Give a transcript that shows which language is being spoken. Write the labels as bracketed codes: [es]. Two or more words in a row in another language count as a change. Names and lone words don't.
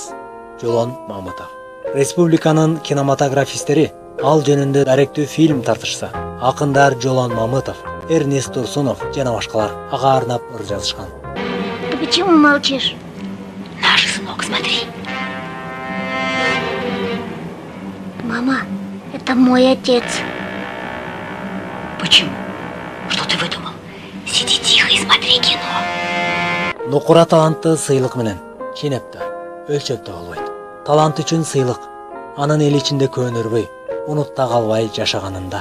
[ky] Жолон Мамытов. Республиканын кинематографисттери ал жөнүндө даректүү фильм тартышса, акындар Жолон Мамытов, Эрнест Турсунов жана башкалар ага арнап ыр жазышкан. [ru] Ты почему молчишь? Наш сынок, смотри. Мама, это мой отец. Почему? Что ты выдумал? Сиди тихо и смотри кино. [ky] Нукура талантты сыйлык менен ченепте, өлчөптө болбойт. Талант үчүн сыйлык анын эл ичинде көнөрбөй, унутта калбай жашаганында.